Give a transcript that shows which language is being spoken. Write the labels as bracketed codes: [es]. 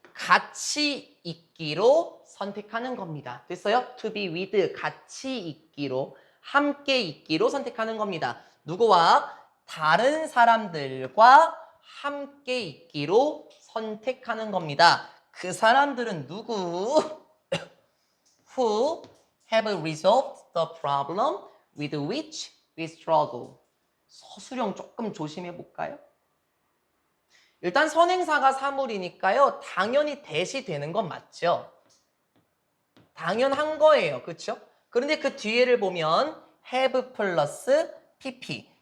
[ko] 같이 있기로 선택하는 겁니다. 됐어요? [en] to be with. [ko] 같이 있기로, 함께 있기로 선택하는 겁니다. 누구와? 다른 사람들과 함께 있기로 선택하는 겁니다. 그 사람들은 누구? [en] Who have resolved the problem with which we struggle. [ko] 서술형 조금 조심해 볼까요? 일단 선행사가 사물이니까요. 당연히 대시 되는 건 맞죠? 당연한 거예요. 그렇죠? 그런데 그 뒤에를 보면 have 플러스 pp.